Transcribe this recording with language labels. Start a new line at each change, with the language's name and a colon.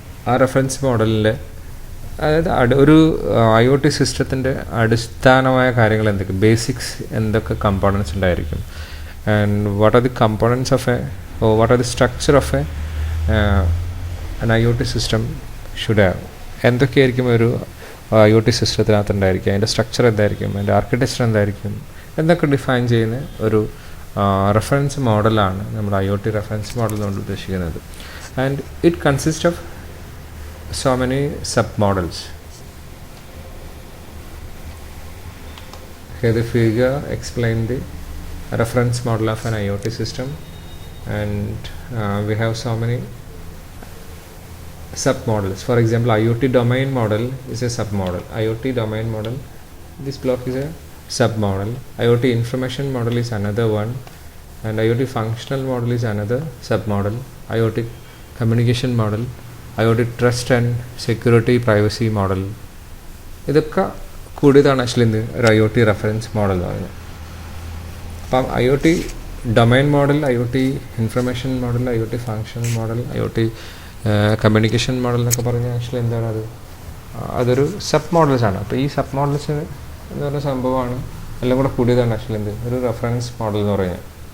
Malayalam: ആ റെഫറൻസ് മോഡലിൻ്റെ അതായത് ഒരു IoT സിസ്റ്റത്തിൻ്റെ അടിസ്ഥാനമായ കാര്യങ്ങൾ എന്തൊക്കെ ബേസിക്സ് എന്തൊക്കെ കമ്പോണൻസ് ഉണ്ടായിരിക്കും
English: and what are the components of what are the structure of an IoT system should have,
Malayalam: എന്തൊക്കെയായിരിക്കും ഒരു IoT സിസ്റ്റത്തിനകത്ത് ഉണ്ടായിരിക്കും, അതിൻ്റെ സ്ട്രക്ചർ എന്തായിരിക്കും, അതിൻ്റെ ആർക്കിടെക്ചർ എന്തായിരിക്കും എന്നൊക്കെ ഡിഫൈൻ ചെയ്യുന്ന ഒരു റെഫറൻസ് മോഡലാണ് നമ്മൾ IoT റെഫറൻസ് മോഡൽ കൊണ്ട് ഉദ്ദേശിക്കുന്നത്.
English: And it consist of so many submodels. Here the figure explain the reference model of an IoT system, and we have so many submodels. For example, IoT domain model is a submodel. IoT domain model, this block is a submodel. IoT information model is another one, and IoT functional model is another submodel. IoT communication model, IoT trust and security privacy model,
Malayalam: ഇതൊക്കെ കൂടിയതാണ് actually ഇന്ന് ഒരു IoT reference model എന്ന് പറയുന്നത്. അപ്പം IoT domain model, IoT information model, IoT functional model, IoT communication model എന്നൊക്കെ പറഞ്ഞാൽ actually എന്താണ് അതൊരു സബ് മോഡൽസാണ്. അപ്പോൾ ഈ സബ് മോഡൽസ് എന്ന് പറയുന്ന സംഭവമാണ് എല്ലാം കൂടെ കൂടിയതാണ് ആക്ച്വലി എന്ത് ഒരു റെഫറൻസ് മോഡൽ എന്ന് പറയുന്നത്.